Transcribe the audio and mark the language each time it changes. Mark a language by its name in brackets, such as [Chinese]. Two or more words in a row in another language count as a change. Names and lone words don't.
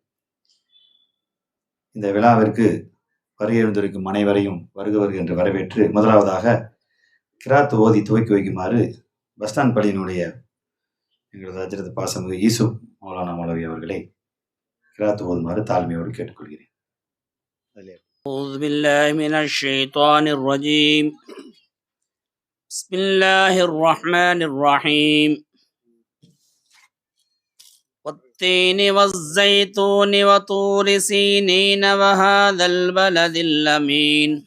[Tamil] இந்த விழாவிற்கு வருகின்றிருக்கும் அனைவரையும் வருக வருக என்று வரவேற்று, முதலாவதாக கிராத் ஓதி துவக்கி வைக்குமாறு பஸ் ஸ்டாண்ட் பள்ளியினுடைய எங்களது ஹஜ்ரத் பாசமிகு யூசுப் மௌலானா மௌலவி அவர்களை கிராத் ஓதுமாறு தாழ்மையோடு கேட்டுக்கொள்கிறேன். [Arabic] أعوذ بالله من الشيطان الرجيم. بسم الله الرحمن الرحيم. والتين والزيتون وطور سينين وهذا البلد الأمين.